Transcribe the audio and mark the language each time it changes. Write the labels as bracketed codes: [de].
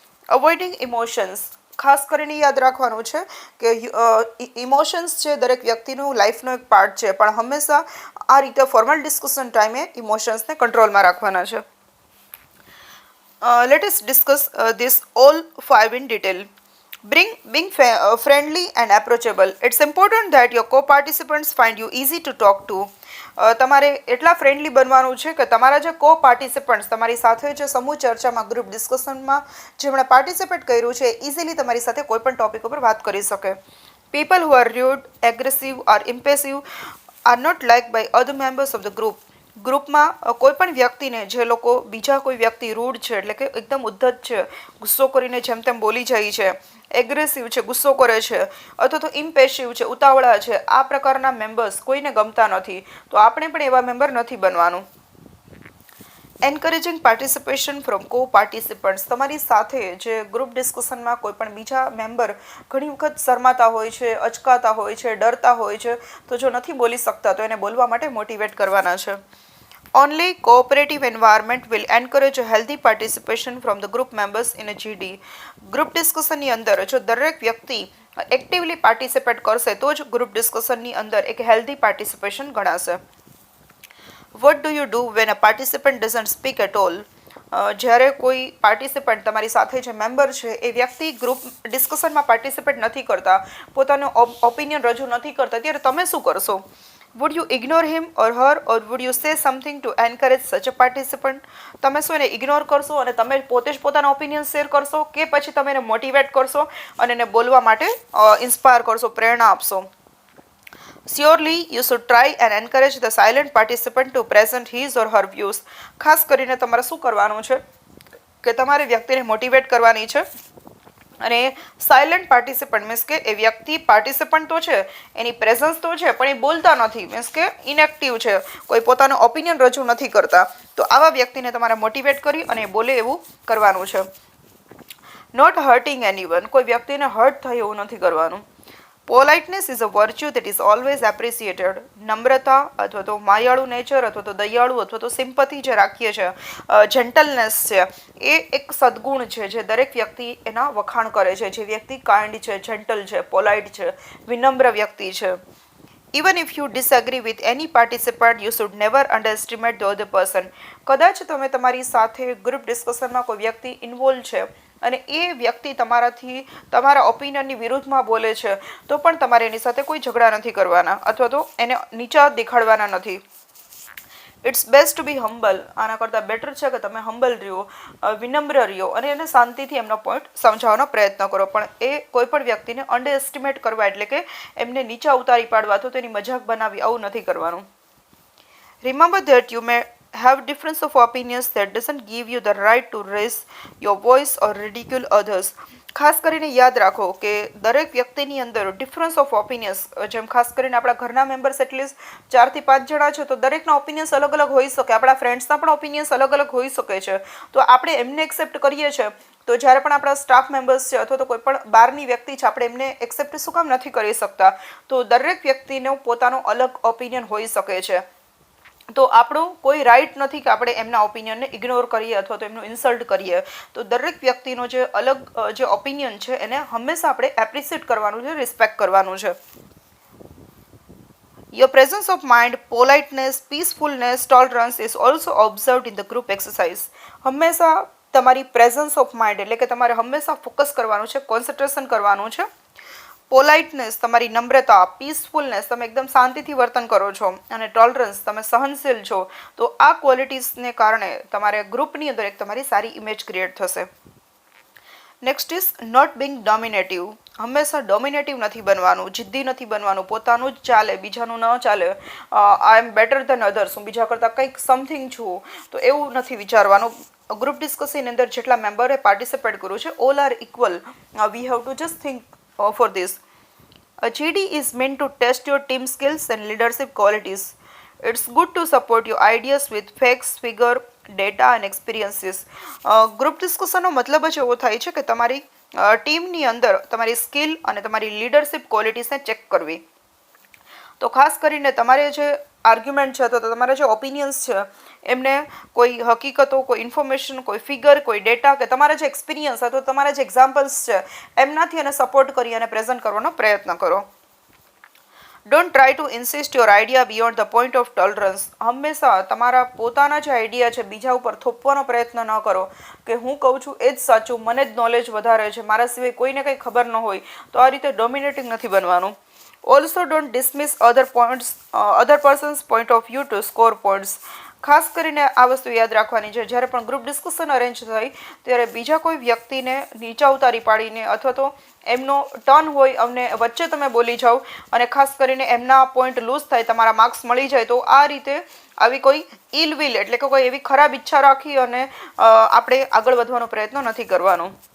[gu] અવોઇડિંગ emotions. ખાસ કરીને યાદ રાખવાનું છે કે ઇમોશન્સ છે દરેક વ્યક્તિનું લાઈફનો એક પાર્ટ છે, પણ હંમેશા આ રીતે ફોર્મલ ડિસ્કશન ટાઈમે ઇમોશન્સને કંટ્રોલમાં રાખવાના છે. [en] Let us discuss this all 5 in detail. Being friendly and approachable. It's important that your co-participants find you easy to talk to. [gu] તમારે એટલા ફ્રેન્ડલી બનવાનું છે કે તમારા જે કો પાર્ટિસિપન્ટ્સ, તમારી સાથે જે સમૂહ ચર્ચામાં ગ્રુપ ડિસ્કશનમાં જેમણે પાર્ટિસિપેટ કર્યું છે, ઇઝીલી તમારી સાથે કોઈ પણ ટોપિક ઉપર વાત કરી શકે. [en] People who are rude, aggressive or impulsive are not liked by other members of the group. [gu] ગ્રુપમાં કોઈ પણ વ્યક્તિને જે લોકો બીજા કોઈ વ્યક્તિ રૂડ છે એટલે કે એકદમ ઉદ્ધત છે, ગુસ્સો કરીને જેમ તેમ બોલી જાય છે, એગ્રેસિવ છે, ગુસ્સો કરે છે, અથવા તો ઇમ્પેશિવ છે, ઉતાવળા છે, આ પ્રકારના મેમ્બર્સ કોઈને ગમતા નથી. તો આપણે પણ એવા મેમ્બર નથી બનવાનું. [en] Encouraging participation from co participants. [gu] તમારી સાથે જે ગ્રુપ ડિસ્કશનમાં કોઈ પણ બીજા મેમ્બર ઘણી વખત શરમાતા હોય છે, અચકાતા હોય છે, ડરતા હોય છે, તો જો નથી બોલી શકતા તો એને બોલવા માટે મોટિવેટ કરવાના છે. [en] Only cooperative environment will encourage a healthy participation from the group members in a GD. [gu] Group ડિસ્કશનની અંદર જો દરેક વ્યક્તિ એક્ટિવલી પાર્ટિસિપેટ કરશે તો જ ગ્રુપ ડિસ્કશનની અંદર એક હેલ્ધી પાર્ટિસિપેશન ગણાશે. [en] What do you do when a participant doesn't speak at all? [gu] જ્યારે કોઈ પાર્ટિસિપન્ટ તમારી સાથે જે મેમ્બર છે એ વ્યક્તિ ગ્રુપ ડિસ્કશનમાં પાર્ટિસિપેટ નથી કરતા, પોતાનો ઓપિનિયન રજૂ નથી કરતા, ત્યારે તમે શું કરશો? [en] Would you ignore him or her or would you say something to encourage such a participant? [gu] તમે શું એને ઇગ્નોર કરશો અને તમે પોતે જ પોતાનો ઓપિનિયન શેર કરશો, કે પછી તમે એને મોટિવેટ કરશો અને એને બોલવા માટે ઇન્સ્પાયર કરશો, પ્રેરણા આપશો? [en] Surely you should try and encourage the silent participant to present his or her views. [gu] ખાસ કરીને તમારે શું કરવાનું છે કે તમારે વ્યક્તિને મોટિવેટ કરવાની છે અને સાયલન્ટ પાર્ટિસિપન્ટ મીન્સ કે એ વ્યક્તિ પાર્ટિસિપન્ટ તો છે, એની પ્રેઝન્સ તો છે, પણ એ બોલતા નથી, મીન્સ કે ઇનએક્ટિવ છે, કોઈ પોતાનો ઓપિનિયન રજૂ નથી કરતા, તો આવા વ્યક્તિને તમારે મોટિવેટ કરી અને બોલે એવું કરવાનું છે. [en] not hurting anyone, [gu] કોઈ વ્યક્તિને હર્ટ થાય એવું નથી કરવાનું. [en] Politeness is a virtue that is always appreciated. [gu] નમ્રતા અથવા તો માયાળુ નેચર અથવા તો દયાળુ અથવા તો સિમ્પથી જે રાખીએ છીએ, જેન્ટલનેસ છે, એ એક સદગુણ છે જે દરેક વ્યક્તિ એના વખાણ કરે છે. જે વ્યક્તિ કાઇન્ડ છે, જેન્ટલ છે, પોલાઇટ છે, વિનમ્ર વ્યક્તિ છે. [en] Even if you disagree with any participant, you should never underestimate the other person. [gu] કદાચ તમે તમારી સાથે ગ્રુપ ડિસ્કશનમાં કોઈ વ્યક્તિ ઇન્વોલ્વ છે અને એ વ્યક્તિ તમારા ઓપિનિયનની વિરુદ્ધમાં બોલે છે, તો પણ તમારે એની સાથે કોઈ ઝઘડા નથી કરવાના અથવા તો એને નીચા દેખાડવાના નથી. [en] It's best to be humble. [gu] આના કરતાં બેટર છે કે તમે હમ્બલ રહ્યો, વિનમ્ર રહ્યો અને એને શાંતિથી એમનો પોઈન્ટ સમજાવવાનો પ્રયત્ન કરો. પણ એ કોઈ પણ વ્યક્તિને અંડર એસ્ટિમેટ કરવા એટલે કે એમને નીચા ઉતારી પાડવા અથવા તો એની મજાક બનાવી આવું નથી કરવાનું. [en] Remember that you may have difference of opinions that doesn't give you the right to raise your voice or ridicule others. [gu] ખાસ કરીને યાદ રાખો કે દરેક વ્યક્તિની અંદર ડિફરન્સ ઓફ ઓપિનિયન્સ, જેમ ખાસ કરીને આપણા ઘરના મેમ્બર્સ એટલીસ્ટ 4 થી 5 જણા છે, તો દરેકના ઓપિનિયન્સ અલગ અલગ હોઈ શકે, આપણા ફ્રેન્ડ્સના પણ ઓપિનિયન્સ અલગ અલગ હોઈ શકે છે. તો આપણે એમને એક્સેપ્ટ કરીએ છીએ, તો જ્યારે પણ આપણા સ્ટાફ મેમ્બર્સ છે અથવા તો કોઈ પણ બહારની વ્યક્તિ છે, આપણે એમને એક્સેપ્ટ શું કામ નથી કરી શકતા? તો દરેક વ્યક્તિનો પોતાનો અલગ ઓપિનિયન હોઈ શકે છે. તો આપણું કોઈ રાઇટ નથી કે આપણે એમના ઓપિનિયનને ઇગ્નોર કરીએ અથવા તો એમનું ઇન્સલ્ટ કરીએ. તો દરેક વ્યક્તિનો જે અલગ જે ઓપિનિયન છે એને હંમેશા આપણે એપ્રિશિએટ કરવાનું છે, રિસ્પેક્ટ કરવાનું છે. [en] Your presence of mind, politeness, peacefulness, tolerance is also observed in the group exercise. [gu] હંમેશા તમારી પ્રેઝન્સ ઓફ માઇન્ડ એટલે કે તમારે હંમેશા ફોકસ કરવાનું છે, કોન્સન્ટ્રેશન કરવાનું છે. પોલાઇટનેસ તમારી નમ્રતા, પીસફુલનેસ તમે એકદમ શાંતિથી વર્તન કરો છો, અને ટોલરન્સ તમે સહનશીલ છો. તો આ ક્વોલિટીઝને કારણે તમારે ગ્રુપની અંદર એક તમારી સારી ઇમેજ ક્રિએટ થશે. [en] Next is not being dominative. [gu] હંમેશા ડોમિનેટિવ નથી બનવાનું, જિદ્દી નથી બનવાનું, પોતાનું જ ચાલે, બીજાનું ન ચાલે. [en] I am better than others, [gu] હું બીજા કરતાં કંઈક સમથિંગ છું, તો એવું નથી વિચારવાનું. ગ્રુપ ડિસ્કશનની અંદર જેટલા મેમ્બરે પાર્ટિસિપેટ કર્યું છે, [en] All are equal. We have to just think for this. A GD is meant to test your team skills and leadership qualities. It's good to support your ideas with facts, figure, data and experiences. [gu] Group ડિસ્કશનનો મતલબ જ એવો થાય છે કે તમારી ટીમની અંદર તમારી સ્કિલ અને તમારી લીડરશિપ ક્વોલિટીઝને ચેક કરવી. તો ખાસ કરીને તમારે જે આર્ગ્યુમેન્ટ છે, તો તમારા જે ઓપિનિયન્સ છે, એમને કોઈ હકીકતો, કોઈ ઇન્ફોર્મેશન, કોઈ ફિગર, કોઈ ડેટા કે તમારા જે એક્સપિરિયન્સ અથવા તમારા જે એક્ઝામ્પલ્સ છે એમનાથી એને સપોર્ટ કરી અને પ્રેઝન્ટ કરવાનો પ્રયત્ન કરો. [en] Don't try to insist your idea beyond the point of tolerance. [gu] હંમેશા તમારા પોતાના જે આઈડિયા છે બીજા ઉપર થોપવાનો પ્રયત્ન ન કરો કે હું કહું છું એ જ સાચું, મને જ નોલેજ વધારે છે, મારા સિવાય કોઈને કંઈ ખબર ન હોય. તો આ રીતે ડોમિનેટિંગ નથી બનવાનું. [en] Also don't dismiss other person's point of view to score points. [gu] ખાસ કરીને આ વસ્તુ યાદ રાખવાની છે, જ્યારે પણ ગ્રુપ ડિસ્કશન અરેન્જ થાય ત્યારે બીજા કોઈ વ્યક્તિને નીચા ઉતારી પાડીને અથવા તો એમનો ટર્ન હોય અમને વચ્ચે તમે બોલી જાઓ અને ખાસ કરીને એમના પોઈન્ટ લૂઝ થાય, તમારા માર્ક્સ મળી જાય, તો આ રીતે આવી કોઈ ઇલ વિલ એટલે કે કોઈ એવી ખરાબ ઈચ્છા રાખી અને આપણે આગળ વધવાનો પ્રયત્ન નથી કરવાનો.